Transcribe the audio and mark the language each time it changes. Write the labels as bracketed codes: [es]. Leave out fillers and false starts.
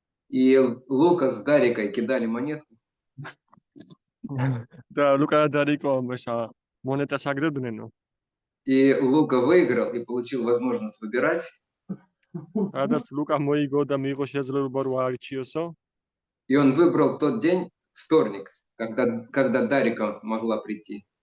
[ru] И Лука с Дарикой кидали монетку. [ka] და ლუკა და რიკო ესა მონეტას აგდებდნენო. [ru] И Лука выиграл и получил возможность выбирать. [ka] რადგან ლუკა მოიგო და მიიღო შესაძლებლობა რომ აარჩიოსო. [ru] И он выбрал тот день, вторник, когда Дарика могла прийти.